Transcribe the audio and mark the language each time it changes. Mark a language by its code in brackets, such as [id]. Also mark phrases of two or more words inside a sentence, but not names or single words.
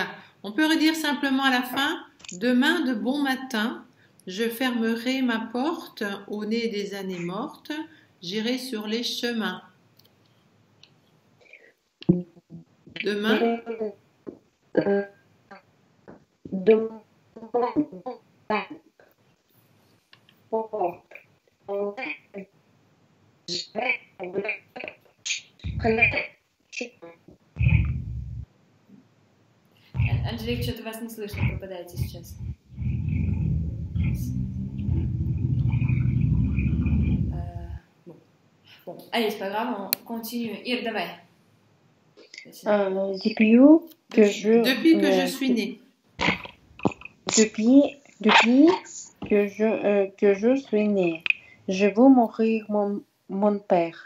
[fr] On peut redire simplement à la fin, demain de bon matin, je fermerai ma porte au nez des années mortes, j'irai sur les chemins. Demain. Demain. Porte. On est des [ru] Анжелик, что-то вас не слышно, пропадаете сейчас. [fr] Bon, allez, c'est pas grave, on continue. [ru] Ir, давай. [fr] Depuis que je suis née. Depuis que je suis née, je veux mourir mon père.